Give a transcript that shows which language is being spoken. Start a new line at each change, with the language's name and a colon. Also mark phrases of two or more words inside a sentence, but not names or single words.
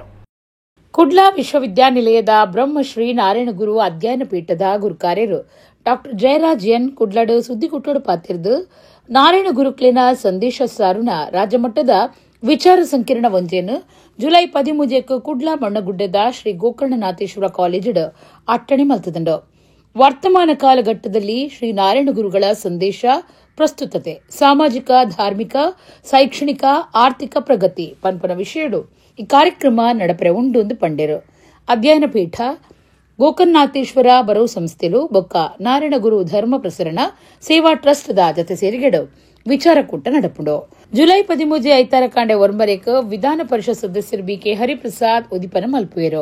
Tulu: ಕುಡ್ಲಾ ವಿಶ್ವವಿದ್ಯಾನಿಲಯದ ಬ್ರಹ್ಮಶ್ರೀ ನಾರಾಯಣ ಗುರು ಅಧ್ಯಯನ ಪೀಠದ ಗುರುಕಾರ್ಯರು ಡಾಕ್ಟರ್ ಜಯರಾಜ್ ಎನ್ ಕುಡ್ಲಾಡು ಸುದ್ದಿಗುಟ್ಟೋಡು ಪಾತಿರ್ದು ನಾರಾಯಣ ಗುರುಕ್ಲಿನ ಸಂದೇಶ ಸಾರುನ ರಾಜ್ಯಮಟ್ಟದ ವಿಚಾರ ಸಂಕಿರಣ ಒಂಜೇನು ಜುಲೈ 13 ಕುಡ್ಲಾ ಮಣ್ಣಗುಡ್ಡದ ಶ್ರೀ ಗೋಕರ್ಣನಾಥೇಶ್ವರ ಕಾಲೇಜು ಅಟ್ಟಣೆ ಮಲ್ತದಂಡು. ವರ್ತಮಾನ ಕಾಲಘಟ್ಟದಲ್ಲಿ ಶ್ರೀ ನಾರಾಯಣ ಗುರುಗಳ ಸಂದೇಶ ಪ್ರಸ್ತುತತೆ ಸಾಮಾಜಿಕ ಧಾರ್ಮಿಕ ಶೈಕ್ಷಣಿಕ ಆರ್ಥಿಕ ಪ್ರಗತಿ ಪಂಪನ ವಿಷಯಗಳು ಈ ಕಾರ್ಯಕ್ರಮ ನಡಪರೆ ಉಂಡು ಪಂಡೇರು. ಅಧ್ಯಯನ ಪೀಠ ಗೋಕರ್ಣನಾಥೇಶ್ವರ ಬರೋ ಸಂಸ್ಥೆಲು ಬೊಕ್ಕ ನಾರಾಯಣ ಗುರು ಧರ್ಮ ಪ್ರಸರಣ ಸೇವಾ ಟ್ರಸ್ಟ್ ದ ಜತೆ ಸೇರಿಗೆಡು ವಿಚಾರಕೂಟ ನಡಪುಂಡು. ಜುಲೈ 13 ಐತಾರ ಕಾಂಡೆ ಒರ್ಮರೇಕ್ ವಿಧಾನ ಪರಿಷತ್ ಸದಸ್ಯರು ಬಿಕೆ ಹರಿಪ್ರಸಾದ್ ಉದಿಪನ ಮಲ್ಪುವೆರು.